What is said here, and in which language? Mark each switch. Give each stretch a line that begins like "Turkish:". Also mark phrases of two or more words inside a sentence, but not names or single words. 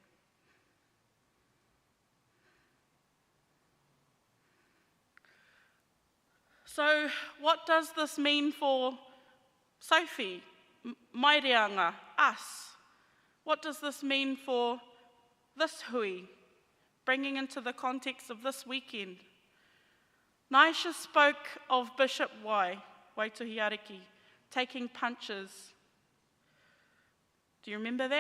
English: So what does this mean for Sophie,
Māori: mai reanga,
English: us? What does this mean for this hui, bringing into the context of this weekend? Naisha spoke of Bishop Waituhi Ariki, taking punches. Do you remember that?